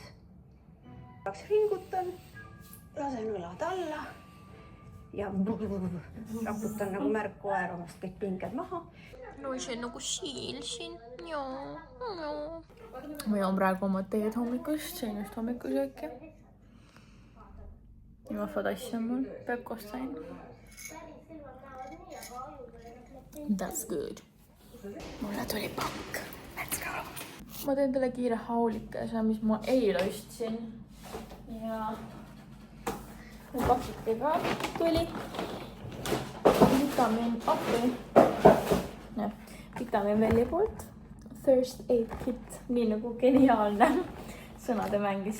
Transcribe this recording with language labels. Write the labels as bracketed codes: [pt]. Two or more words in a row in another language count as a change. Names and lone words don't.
[et] Ringutan, lasen õlad alla ja raputan nagu märg koer omast kõik pinged maha. No see on nagu siil siin. Ma joon praegu oma teed hommikust, see on just hommikusööki. Ja vahvad asja mul, Pepkost sain. [en] That's good. [et] Mulle tuli pakk. [en] Let's go. [et] Ma teen talle kiire haulikese, mis ma eile ostsin. Ja mu pakitega tuli vitamiin appi. Vitamiin Velli poolt. First Aid Kit, nii nagu geniaalne sõnade mängis.